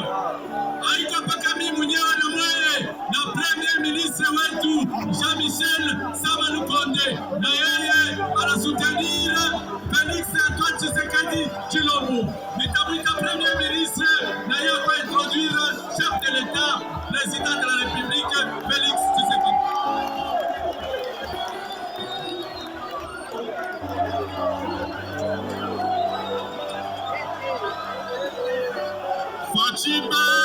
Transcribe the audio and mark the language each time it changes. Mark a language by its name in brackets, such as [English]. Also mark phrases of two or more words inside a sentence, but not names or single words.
[Swahili] Haiko mpaka mimi mwenyewe na mweye na [French] Premier ministre [Swahili] wetu Jean-Michel Samalukonde, na yeye anasutenir Félix Antoine Tshisekedi Tshilombo. Nitamwita [French] Premier ministre [Swahili] na yeye [French] va introduire chef de l'État, président de la République, Félix Tshisekedi. [Swahili] Fatima!